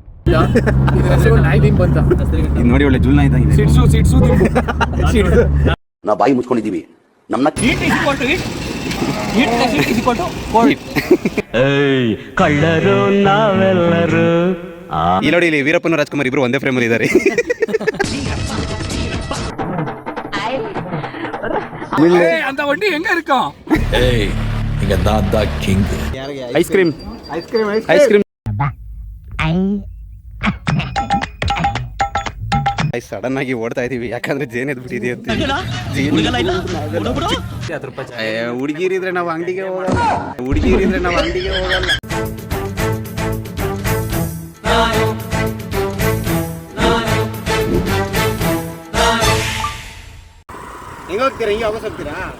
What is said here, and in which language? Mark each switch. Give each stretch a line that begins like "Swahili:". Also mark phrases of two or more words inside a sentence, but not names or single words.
Kannada: ಇದು ನೋಡಿ ಒಳ್ಳೆ ಜುಲ್ನ ಇದ್ದಂಗಿದೆ. ನಾವು ಬಾಯಿ ಮುಚ್ಕೊಂಡಿದ್ದೀವಿ. ನಮ್ಮನ್ನ ಕಳ್ಳರು ನಾವೆಲ್ಲರೂ. ಇಲ್ಲಿ ನೋಡಿ, ಇಲ್ಲಿ ವೀರಪ್ಪನ ರಾಜ್ಕುಮಾರ್ ಇಬ್ರು ಒಂದೇ ಫ್ರೇಮಲ್ಲಿ ಇದ್ದಾರೆ.
Tamil: அந்த வண்டி எங்க இருக்கும்? ஏய் இங்க நான் தான் கிங்.
Kannada: ಐಸ್ಕ್ರೀಮ್ ಸಡನ್ ಆಗಿ ಓಡ್ತಾ ಇದೀವಿ, ಯಾಕಂದ್ರೆ ಜೇನ್ ಎದ್ಬಿಟ್ಟಿದೆ ಅಂತ. ಹುಡುಗಿರಿದ್ರೆ ನಾವು ಅಂಗಡಿಗೆ ಹೋಗಲ್ಲ. ಹೆಂಗ ಹೋಗ್ತೀರಾ? ಹಿಂಗೆ ವಾಪಸ್ ಹೋಗ್ತೀರಾ?